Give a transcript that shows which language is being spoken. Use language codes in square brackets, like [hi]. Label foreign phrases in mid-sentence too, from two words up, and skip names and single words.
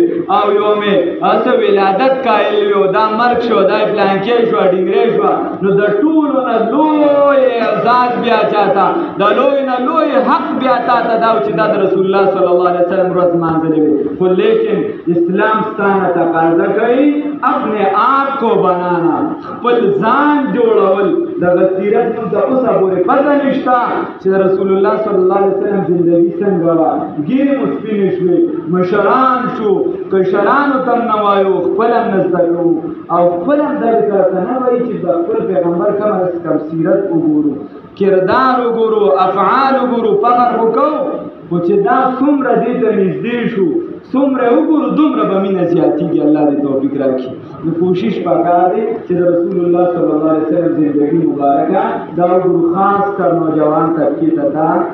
[ps] او یو مې هسه ولادت قایل وي او دا مرګ شو دا پلانکې شوه ډینګرې شوه نو د ټولو نه لوی اعزاز بیا چاته د لوی نه لوی حق بیا تاته دا چې دا د رسول الله صلی [ar] الله علیه وسلم [ps] ورځ مانځلې وي خو لیکن اسلام ستانه تقاضا کوي [ur] اپنے آپ کو بنانا [ps] خپل ځان جوړول دغه سیرت موږ ته اوسه پورې پته نشته چې رسول [ar] الله صلی الله علیه وسلم [ps] زندگی څنګه وه ګیرې مو سپینې شوې مشران شو کشرانو ته هم نه وایو خپل هم نه زده کوو او خپل هم دغې سره ته نه وایي چې د خپل پیغمبر کم از کم سیرت وګورو کردار وګورو افعال وګورو فخر وکړو خو چې دا څومره دې ته نږدې شو څومره وګورو دومره به مینه زیاتېږي الله دې توفیق راکړي نو کوشش پکار دی چې د رسول الله [ar] صلی الله علیه وسلم [ps] زندگی مبارکه دا وګورو خاص کر نوجوان طبقې ته دا